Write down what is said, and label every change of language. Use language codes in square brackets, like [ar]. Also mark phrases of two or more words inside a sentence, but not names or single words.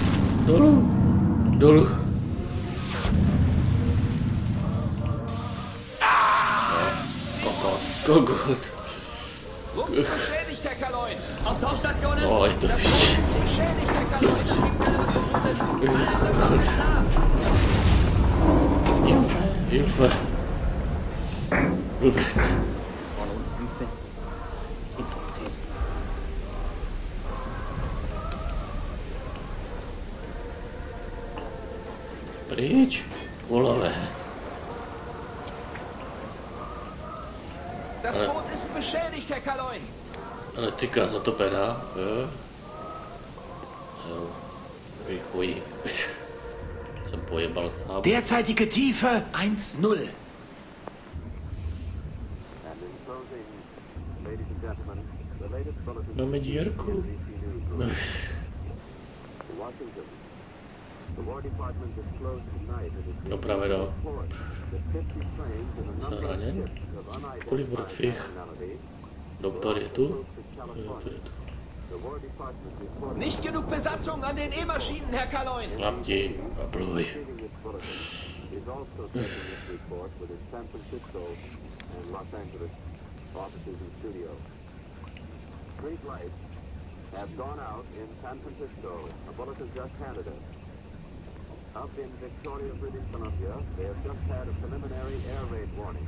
[cs] Dolů. Kokot. [de] Rumpf beschädigt, Herr Kaloin. Auf Tauchstationen. Oh, ich Das Boot ist beschädigt, Herr Kaloin. Hilfe. Rückwärts. Vorne unten 15. Hinten 10. [cs] Pryč. Volale. [de] Das Boot ist beschädigt, Herr Kaloin. [cs] Elektrika zatopená. Jo. Vychuj. Jsem pojebal sám. [de] Derzeitige Tiefe 1-0. [cs] Máme dírku. No právě do. Jsem raněn. Kolik mrtvých? Doktor je tu? Doktor je tu. [de] Nicht genug Besatzung an den E-Maschinen, Herr Kaloin. [cs] Chlapti a pluj. [en] Street lights have gone out in San Francisco. A bulletin just handed us. Up in Victoria, British Columbia, they have just had a preliminary air raid warning.